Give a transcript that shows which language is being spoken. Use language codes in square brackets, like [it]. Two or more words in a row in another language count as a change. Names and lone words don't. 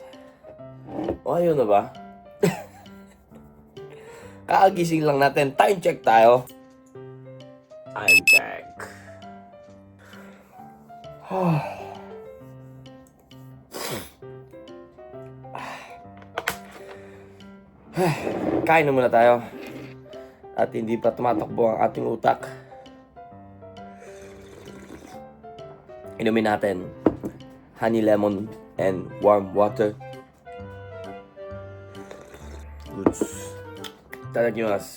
[tl] Ohayo na ba? Kakagising lang natin. [en] Time check [tl] tayo. [en] Time check. [tl] Kain na muna tayo. At hindi pa tumatakbo ang ating utak. Inumin natin [en] honey lemon and warm water. [tl] Goods. Itadakimasu.